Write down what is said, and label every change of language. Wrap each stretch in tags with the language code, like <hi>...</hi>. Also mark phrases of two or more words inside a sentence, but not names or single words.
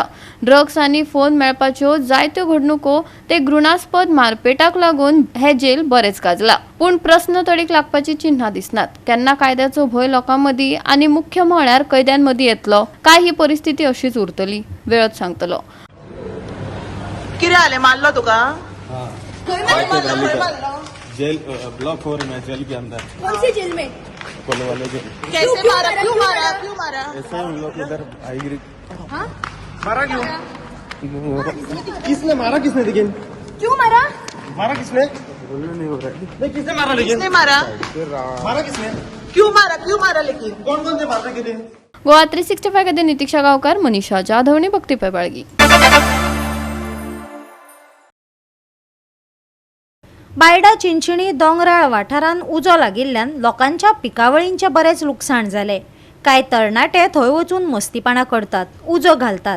<kok>ड्रग्स आनी फोन मेळपाच्यो जायत्यो घडणुको ते घृणास्पद मारपेटाक लागून हे जेल बरेच गाजला। पूण प्रश्न तडीक लागपाची चिन्हां दिसनात। केन्ना कायद्याचो भंय लोकांमदीं आनी मुख्य म्हळ्यार कैद्यांमदीं येतलो काय ही परिस्थिती अशीच उरतली, वेळच सांगतलो। किरे आले मारलो तुका?</kok> <hi>जेल ब्लॉक 4 में जेल के अंदर। कौन सी जेल में? कोलवाले जेल। कैसे मारा? क्यों मारा? क्यों मारा? ऐसे हम लोग इधर आई हाँ? मारा क्यों? किसने मारा? किसने लेकिन क्यों मारा? मारा किसने? बोलना नहीं हो रहा है। नहीं किसने मारा लेकिन? किसने मारा? मारा किसने? क्यों मारा? क्यों मारा लेकिन? कौन कौन से मारने के लिए?</hi> <kok>गोवा 365 खातीर नितीक्षा गांवकार, मनीषा जाधव आणि भक्ती पैबाळगी। बायडा चिंचणी दोंगराळ वाठारांत उजो लागिल्ल्यान लोकांच्या पिकावळींचे बरेच लुकसाण जाले। कांय तरणाटे थंय वचून मस्तीपणां करतात, उजो घालतात।</kok>